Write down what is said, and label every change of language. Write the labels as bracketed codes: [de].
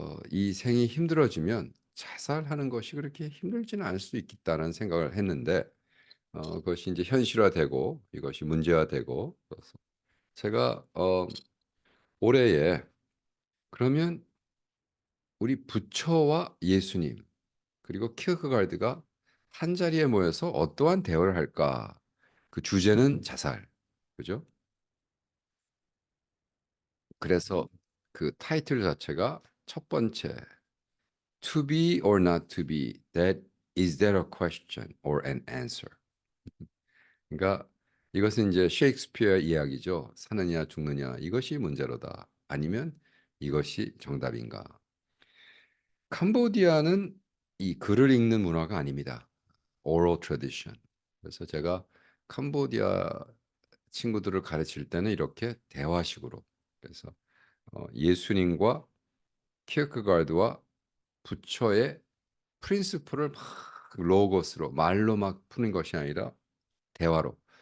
[ko] 이 생이 힘들어지면 자살하는 것이 그렇게 힘들지는 않을 수 있겠다는 생각을 했는데 그것이 이제 현실화되고 이것이 문제화되고 그래서 제가 올해에 그러면 우리 부처와 예수님 그리고 키어크가르드가 한 자리에 모여서 어떠한 대화를 할까? 그 주제는 자살, 그죠? 그래서 그 타이틀 자체가 첫 번째 [en] To be or not to be, that is that a question or an answer? [ko] 그러니까 이것은 이제 셰익스피어 이야기죠. 사느냐 죽느냐 이것이 문제로다. 아니면 이것이 정답인가? 캄보디아는 이 글을 읽는 문화가 아닙니다. [en] oral tradition. [ko] 그래서 제가 캄보디아 친구들을 가르칠 때는 이렇게 대화식으로 그래서 예수님과 키르크가르드와 부처의 프린시플을 막 로고스로 말로 막 푸는 것이 아니라 대화로.